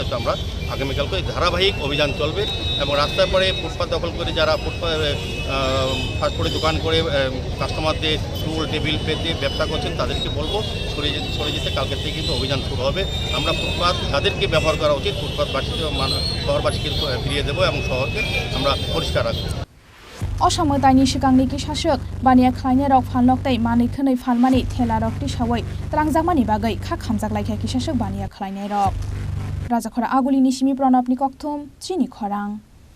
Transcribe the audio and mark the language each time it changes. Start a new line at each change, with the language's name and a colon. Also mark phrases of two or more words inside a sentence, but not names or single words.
Bangla: তো আমরা আগামীকালকে ধারাবাহিক অভিযান চলবে এবং রাস্তায় পরে ফুটপাত দখল করে যারা ফাস্টফুডের দোকান করে কাস্টমারদের টুল টেবিল পেতে ব্যবসা করছেন তাদেরকে বলবো সরে যেতে। কালকের থেকে কিন্তু অভিযান শুরু হবে। আমরা ফুটপাত যাদেরকে ব্যবহার করা উচিত ফুটপাতবাসীকে শহরবাসীকে ফিরিয়ে দেবো এবং শহরকে আমরা পরিষ্কার রাখবো।
Kok Borok: असामो दाइनि सिगांनि किसासक बानिया खलायनाय रक फानलक तै मानै खनै फानमानि थेला रक तिसावै त्रांजाकमानि बागै खा खामजाकलायखा किसासक बानिया खलायनाय रक राजाखर आगुलिनि सिमी प्रणबनि कक्थुम चिनि खरां।